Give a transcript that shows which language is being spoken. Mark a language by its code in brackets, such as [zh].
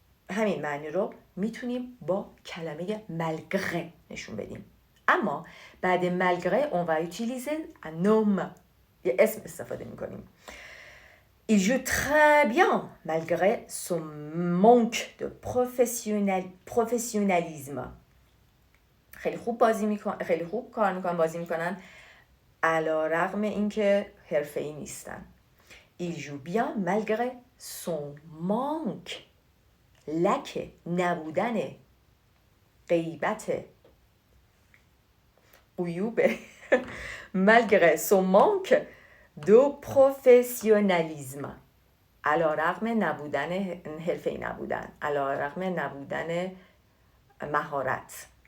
[fa] همین معنی رو میتونیم با کلمه malgré نشون بدیم. اما بعد [fr] malgré on va utiliser un nomme. [fa] یه اسم استفاده میکنیم. [fr] il joue très bien malgré son manque de professionnalisme. [fa] خیلی خوب کار میکنن بازی میکنن علیرغم اینکه حرفه‌ای نیستن. [fr] Il joue bien malgré son manque. [fa] لکه نبودن غیبت عیوبه [fr] malgré son manque de professionnalisme [fa] علیرغم نبودن حرفه‌ای نبودن علیرغم نبودن مهارت